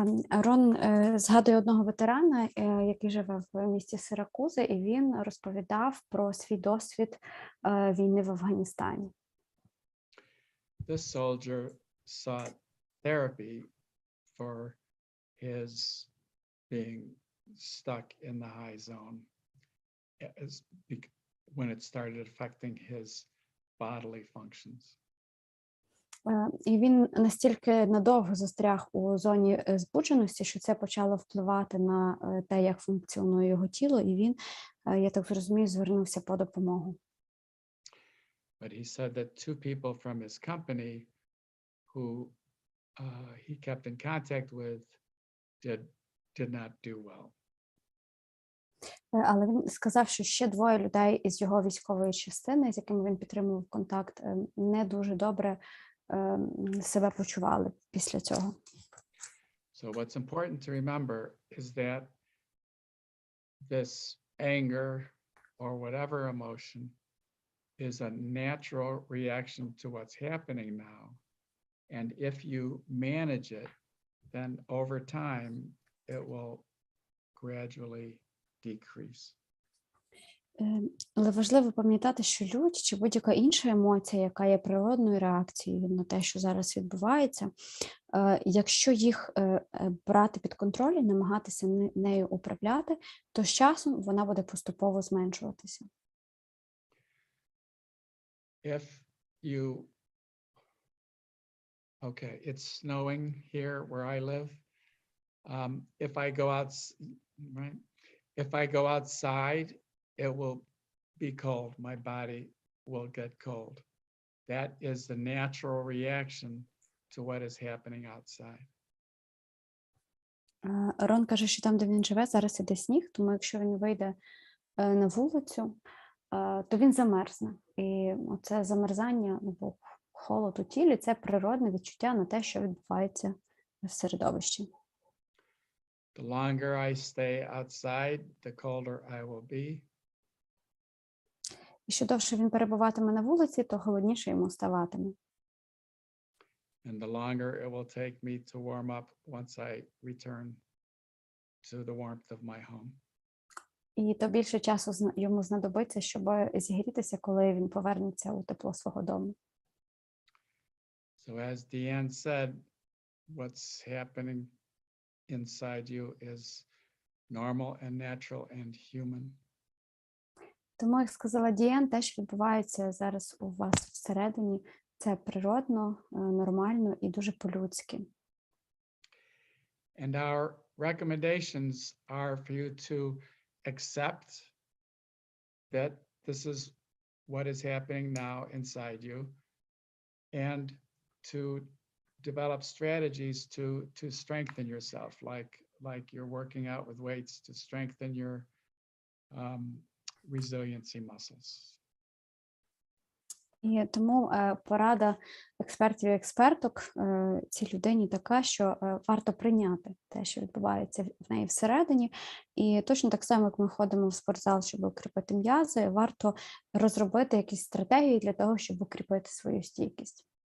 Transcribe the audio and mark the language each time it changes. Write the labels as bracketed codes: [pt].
[uk] Рон згадує одного ветерана, який живе в місті Сиракузи, і він розповідав про свій досвід війни в Афганістані. [en] This soldier sought therapy for his being stuck in the high zone when it started affecting his bodily functions. [uk] І він настільки надовго застряг у зоні збудженості, що це почало впливати на те, як функціонує його тіло, і він, я так зрозумію, звернувся по допомогу. [en] But he said that two people from his company who he kept in contact with did not do well. [uk] Але він сказав, що ще двоє людей із його військової частини, з якими він підтримував контакт, не дуже добре себе почували після цього. [en] So what's important to remember is that this anger or whatever emotion is a natural reaction to what's happening now. And if you manage it, then over time it will gradually decrease. [uk] Але важливо пам'ятати, що лють чи будь-яка інша емоція, яка є природною реакцією на те, що зараз відбувається, якщо їх брати під контроль і намагатися нею управляти, то з часом вона буде поступово зменшуватися. [en] Okay, it's snowing here where I live. If I go outside, it will be cold. My body will get cold. That is the natural reaction to what is happening outside. [uk] Рон каже, що там, де він живе, зараз іде сніг, тому якщо він вийде на вулицю, то він замерзне. І оце замерзання або холод у тілі – це природне відчуття на те, що відбувається в середовищі. [en] The longer I stay outside, the colder I will be. [uk] І що довше він перебуватиме на вулиці, то холодніше йому ставатиме. [en] And the longer it will take me to warm up once I return to the warmth of my home. [uk] І то більше часу йому знадобиться, щоб зігрітися, коли він повернеться у тепло свого дому. [en] So as Deanne said, what's happening inside you is normal and natural and human. [uk] Тому, як сказала Діан, те, що відбувається зараз у вас всередині, це природно, нормально і дуже по-людськи. [en] And our recommendations are for you to accept that this is what is happening now inside you and to develop strategies to strengthen yourself, like like you're working out with weights to strengthen your resiliency muscles. [uk] І тому порада експертів і експерток цій людині така, що варто прийняти те, що відбувається в неї всередині. І точно так само, як ми ходимо в спортзал, щоб укріпити м'язи, варто розробити якісь стратегії для того, щоб укріпити свою стійкість.